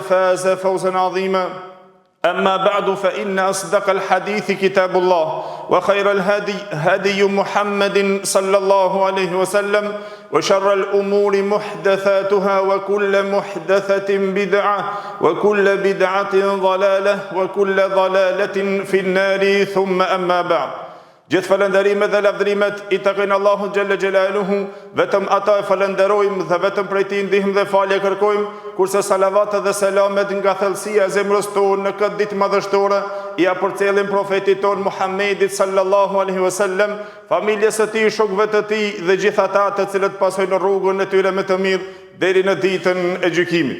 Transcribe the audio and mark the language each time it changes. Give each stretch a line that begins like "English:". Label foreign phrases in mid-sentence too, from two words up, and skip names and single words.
Arabic: فاز فوزا عظيما أما بعد فإن أصدق الحديث كتاب الله وخير الهدي هدي محمد صلى الله عليه وسلم وشر الأمور محدثاتها وكل محدثة بدعة وكل بدعة ضلالة وكل ضلالة في النار ثم أما بعد
Albanian: Gjithë falënderimet dhe lavdrimet I takojnë Allahut
Arabic: جل جلاله,
Albanian: vetëm ata e falënderojmë dhe vetëm prej Tij ndihmë dhe falje kërkojmë, kurse salavatet dhe selamet nga thellësia e zemrës tonë në këtë ditë madhështore I përcjellim profetit tonë Muhammedit
Arabic: صلى الله عليه وسلم,
Albanian: familjes së tij, shokëve të tij dhe gjithë ata të cilët pasojnë rrugën e tyre më të mirë deri në ditën e gjykimit.